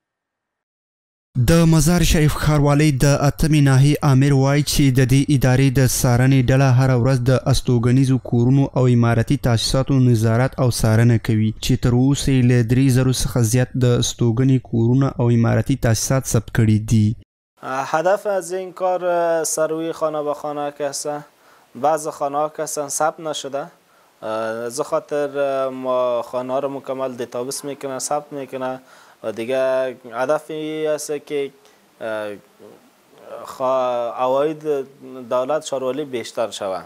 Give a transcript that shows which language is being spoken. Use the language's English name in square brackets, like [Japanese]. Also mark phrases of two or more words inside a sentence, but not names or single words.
[Pashto] د مزار شریف ښاروالۍ د 8مې ناحیې امیر وایي چې د دې ادارې د څارنې ډله هره ورځ د استوګنیزو کورونو او عمارتي تاسیساتو نظارت او څارنه کوي چې تر اوسه یې له 3,000 څخه زیات د استوګنې کورونه او عمارتي تاسیسات ثبت کړي دي. [Persian] هدف از این کار سروی خانه به خانه که هست. بعض خانه ها که اصلا ثبت نشده، از خاطر ما خانه ها رو مکمل دیتابیس میکنه، ثبت میکنه و دیگه هدف این است که عواید دولت شهرواری بیشتر شود.